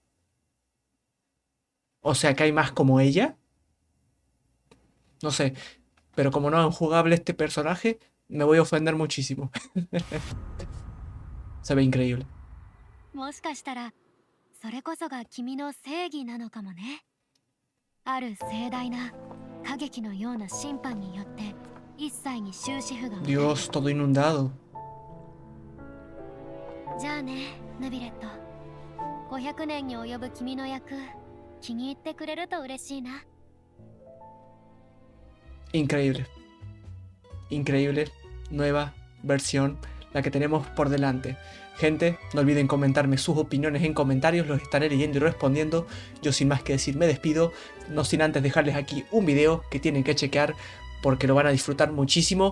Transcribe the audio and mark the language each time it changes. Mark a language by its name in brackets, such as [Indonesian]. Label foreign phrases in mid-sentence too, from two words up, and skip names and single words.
[Spanish] O sea que hay más como ella. No sé, pero como no es jugable este personaje, me voy a ofender muchísimo. Se ve increíble. [Japanese] もしかしたらそれこそが君の正義なのかもね。ある盛大な過激のような審判によって一切に終止符が打たれる。 [Spanish] Dios, todo inundado. [Japanese] じゃあね、ヌビレット。500年に及ぶ君の役、気に入ってくれると嬉しいな。 [Spanish] Increíble. Increíble. Nueva versión, la que tenemos por delante. Gente, no olviden comentarme sus opiniones en comentarios, los estaré leyendo y respondiendo. Yo sin más que decir me despido, no sin antes dejarles aquí un video que tienen que chequear porque lo van a disfrutar muchísimo.